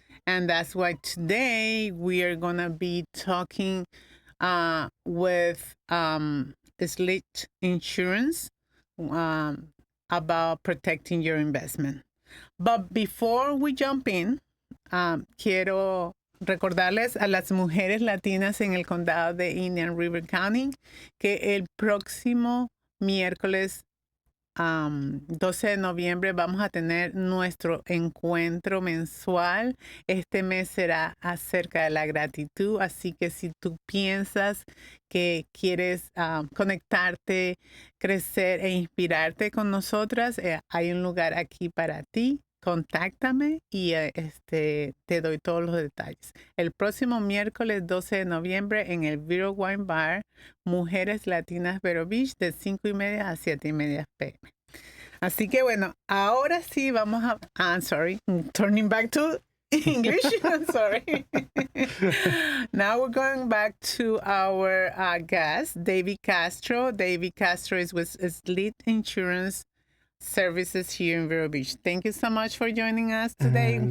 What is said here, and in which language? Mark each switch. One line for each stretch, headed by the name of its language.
English: And that's why today we are going to be talking with Schlitt Insurance about protecting your investment. But before we jump in,
Spanish: quiero recordarles a las mujeres latinas en el condado de Indian River County que el próximo miércoles 12 de noviembre vamos a tener nuestro encuentro mensual. Este mes será acerca de la gratitud, así que si tú piensas que quieres conectarte, crecer e inspirarte con nosotras, hay un lugar aquí para ti. Contáctame y te doy todos los detalles. El próximo miércoles 12 de noviembre en el Vero Wine Bar, Mujeres Latinas Vero Beach, de 5:30 a 7:30 p.m. Así que bueno, ahora sí vamos a...
English: I'm sorry, turning back to English. I'm sorry. Now we're going back to our guest, David Castro. David Castro is with Schlitt Insurance Services here in Vero Beach. Thank you so much for joining us today,